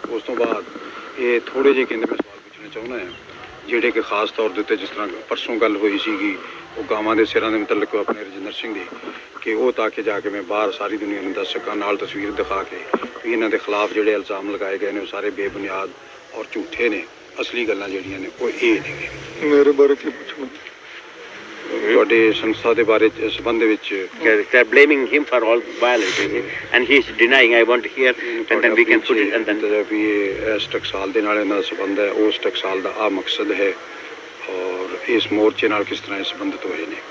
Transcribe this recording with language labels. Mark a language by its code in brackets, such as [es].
[pa] ਉਸ ਤੋਂ ਬਾਅਦ ਇਹ ਥੋੜੇ ਜਿਹੇ ਕਹਿੰਦੇ ਮੈਂ ਸਵਾਲ ਪੁੱਛਣਾ ਚਾਹੁੰਦਾ ਹਾਂ ਜਿਹੜੇ ਕਿ ਖਾਸ ਤੌਰ ਦੇ ਉੱਤੇ ਜਿਸ ਤਰ੍ਹਾਂ ਪਰਸੋਂ ਗੱਲ ਹੋਈ ਸੀਗੀ ਉਹ ਗਾਵਾਂ ਦੇ ਸਿਰਾਂ ਦੇ ਮੁਤਲਕ ਆਪਣੇ ਰਜਿੰਦਰ ਸਿੰਘ ਦੀ ਕਿ ਉਹ ਤਾਂ ਕਿ ਜਾ ਕੇ ਮੈਂ ਬਾਹਰ ਸਾਰੀ ਦੁਨੀਆ ਨੂੰ ਦੱਸ ਸਕਾਂ ਨਾਲ ਤਸਵੀਰ ਦਿਖਾ ਕੇ ਵੀ ਇਹਨਾਂ ਦੇ ਖਿਲਾਫ ਜਿਹੜੇ ਇਲਜ਼ਾਮ ਲਗਾਏ ਗਏ ਨੇ ਉਹ ਸਾਰੇ ਬੇਬੁਨਿਆਦ ਔਰ ਝੂਠੇ ਨੇ। ਅਸਲੀ ਗੱਲਾਂ ਜਿਹੜੀਆਂ ਨੇ ਉਹ ਇਹ ਨੇ। ਮੇਰੇ ਬਾਰੇ ਕੀ ਪੁੱਛਣਾ ਤੁਹਾਡੇ ਸੰਸਥਾ ਦੇ ਬਾਰੇ ਸੰਬੰਧ ਦੇ ਵਿੱਚ [en] they are blaming him for all violence and he is denying. I want to hear and then we can put it and then [pa] ਵੀ ਇਸ ਟਕਸਾਲ ਦੇ ਨਾਲ ਇਹਨਾਂ ਦਾ ਸੰਬੰਧ ਹੈ ਉਸ ਟਕਸਾਲ ਦਾ ਆ ਮਕਸਦ ਹੈ ਔਰ ਇਸ ਮੋਰਚੇ ਨਾਲ ਕਿਸ ਤਰ੍ਹਾਂ ਸੰਬੰਧਿਤ ਹੋਏ ਨੇ।